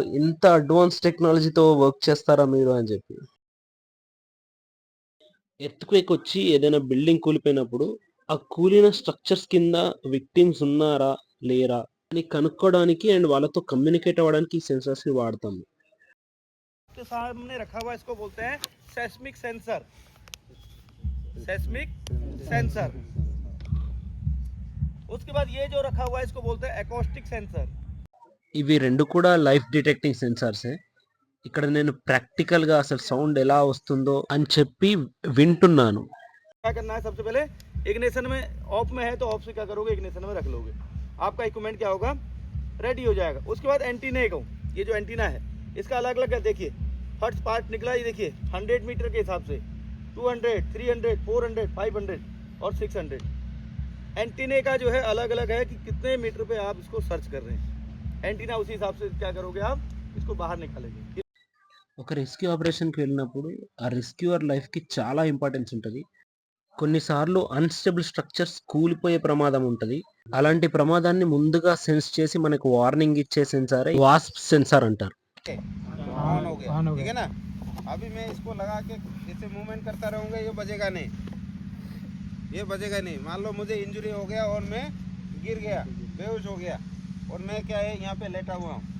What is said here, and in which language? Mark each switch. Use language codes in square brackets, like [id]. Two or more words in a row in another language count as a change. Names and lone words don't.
[te] ఇంత [en] advance technologyతో [te] వర్క్ చేస్తారా మీరు అని చెప్పి. ఎర్త్‌క్వేక్ వచ్చి ఏదైనా బిల్డింగ్ కూలిపోయినప్పుడు, ఆ కూలిన స్ట్రక్చర్స్ కింద విక్టిమ్స్ ఉన్నారా? లేరా? అని కనుక్కోవడానికి అండ్ వాళ్ళతో కమ్యూనికేట్ అవ్వడానికి ఈ సెన్సార్స్‌ని వాడతాము. [hi] के सामने रखा हुआ इसको बोलते हैं [en] seismic sensor. seismic sensor. [hi] उसके बाद ये जो रखा हुआ है इसको बोलते हैं [en] acoustic sensor. [te] ఇవి 2 కూడా [en] life detecting sensorsే. [te] ఇక్కడ నేను ప్రాక్టికల్‌గా అసలు సౌండ్ ఎలా వస్తుందో అని చెప్పి వింటున్నాను. [hi] क्या करना है सबसे पहले, इग्निशन में ऑफ में है तो ऑफ से क्या करोगे, इग्निशन में रख लोगे, आपका इक्विपमेंट क्या होगा, रेडी हो जाएगा। उसके बाद एंटीना को, ये जो एंटीना है इसका अलग अलग है, देखिए [en] first part [hi] निकला, ये देखिए 100 मीटर के हिसाब से 200, 300, 400, 500 और 600। एंटीने का जो है अलग अलग है कि कितने मीटर पे आप इसको सर्च कर रहे हैं। एंटीना उसी हिसाब से क्या करोगे, आप इसको बाहर निकालेंगे। [te] ఒక [en] rescue operationకి [te] వెళ్ళినప్పుడు ఆ [en] rescuer lifeకి [te] చాలా ఇంపార్టెన్స్ ఉంటది. కొన్నిసార్లు [en] unstable structures [te] కూలిపోయే ప్రమాదం ఉంటది. అలాంటి ప్రమాదాన్ని ముందుగా సెన్స్ చేసి మనకు వార్నింగ్ ఇచ్చే సెన్సారే వాస్ప్ సెన్సార్ అంటారు. [hi] ऑन हो गया, ठीक है ना। अभी मैं इसको लगा के ऐसे मूवमेंट करता रहूँगा, ये बजेगा नहीं। मान लो मुझे इंजरी हो गया और मैं गिर गया, बेहोश हो गया और मैं क्या है यहाँ पे लेटा हुआ हूँ।